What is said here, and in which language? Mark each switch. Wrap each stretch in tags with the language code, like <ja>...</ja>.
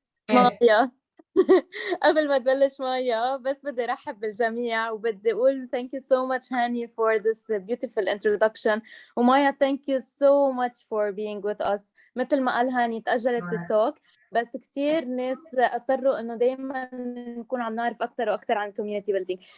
<ar>مايا قبل ما تبلش مايا بس بدي رحب بالجميع وبدي اقول</ar> <en>thank you so much</en> <ar>هاني</ar> <en>for this beautiful introduction.</en> <ar>ومايا</ar> <en>thank you so much for being with us.</en> <ar>مثل ما قال هاني تأجلت التوك بس كتير ناس أصروا إنه دايما نكون عم نعرف أكتر وأكتر عن community building.</ar>